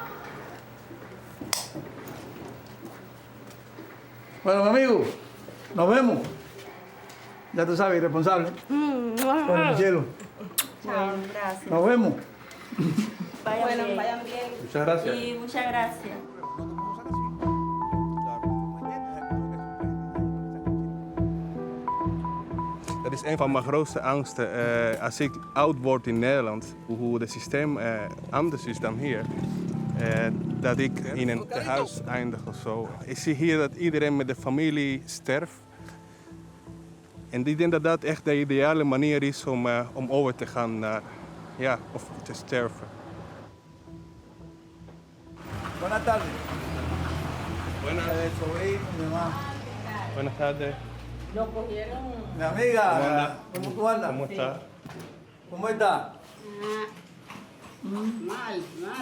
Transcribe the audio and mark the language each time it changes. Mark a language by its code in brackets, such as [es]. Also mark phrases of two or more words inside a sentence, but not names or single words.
[es] Bueno, mi amigo, nos vemos. Ya tú sabes, irresponsable. Bueno, mi cielo. Chao, gracias. Nos vemos. Vayan bien. Muchas gracias. Y muchas gracias. [nl] Dat is een van mijn grootste angsten als ik oud word in Nederland, hoe het systeem anders is dan hier. Dat ik in een tehuis eindig of zo. Ik zie hier dat iedereen met de familie sterft. En ik denk dat dat echt de ideale manier is om over te gaan naar, ja, of te sterven. [es] Buenas tardes. Buenas. Sobrino, mi mamá. Buenas tardes. Lo cogieron. Mi amiga, ¿cómo tú andas? ¿Cómo estás? ¿Cómo está? Mal.